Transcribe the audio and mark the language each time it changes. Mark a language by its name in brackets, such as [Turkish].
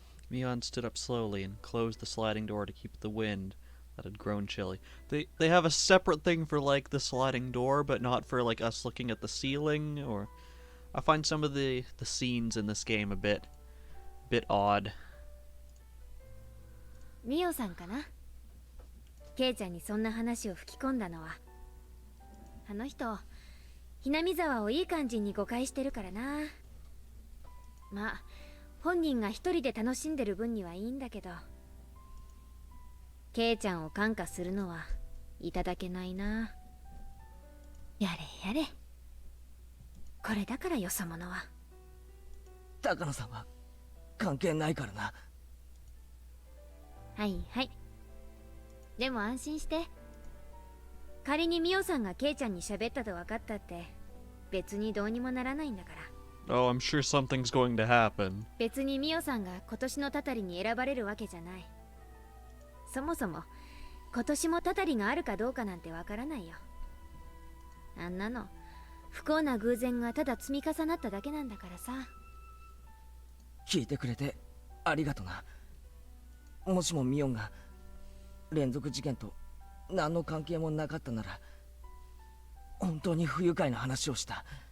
[English] Mion stood up slowly and closed the sliding door to keep the wind that had grown chilly. They have a separate thing for like the sliding door, but not for like us looking at the ceiling. Or I find some of the scenes in this game a bit odd. [Japanese] ミオさんかな。ケイちゃんにそんな話を吹き込んだのは。あの人ひなみ沢をいい感じに誤解してるからな。まあ本人が一人で楽しんでる分にはいいんだけど、ケイちゃんを感化するのはいただけないな。やれやれ、これだからよそ者は。高野さんは関係ないからな。はいはい。でも安心して。仮にミオさんがケイちゃんに喋ったと分かったって別にどうにもならないんだから。 [English] Oh, I'm sure something's going to happen. [Japanese] 別にミオさんが今年のたたりに選ばれるわけじゃない。そもそも今年もたたりがあるかどうかなんてわからないよ。あんなの不幸な偶然がただ積み重なっただけなんだからさ。聞いてくれてありがとな。もしもミオンが連続事件と何の関係もなかったなら本当に不愉快な話をした。